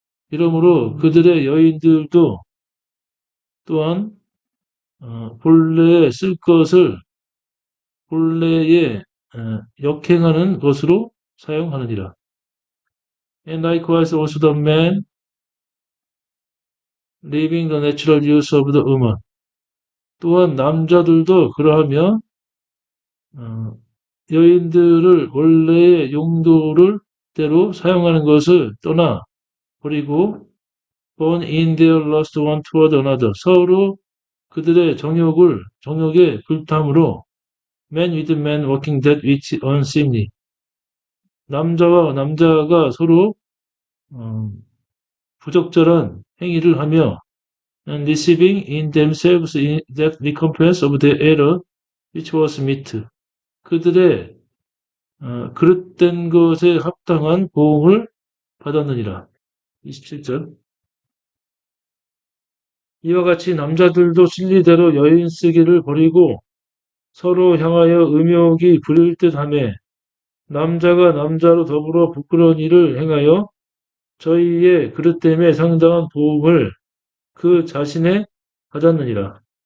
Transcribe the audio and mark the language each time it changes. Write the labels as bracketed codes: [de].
[ko] 이러므로 그들의 여인들도 또한 본래에 쓸 것을 본래에 역행하는 것으로 사용하느니라. [en] And likewise also the man leaving the natural use of the woman. [ko] 또한 남자들도 그러하며 여인들을 원래의 용도를 대로 사용하는 것을 떠나 버리고 [en] born in their lust one toward another. [ko] 서로 그들의 정욕에 불탐으로 [en] man with man working that which unseemly. [ko] 남자와 남자가 서로 부적절한 행위를 하며 [en] and receiving in themselves that recompense of their error which was meet. [ko] 그들의 그릇된 것에 합당한 보응을 받았느니라. 27절. 이와 같이 남자들도 진리대로 여인 쓰기를 버리고 서로 향하여 음욕이 부릴 듯하며 남자가 남자로 더불어 부끄러운 일을 행하여 저희의 그릇됨에 상당한 보응을 그 자신에 받았느니라.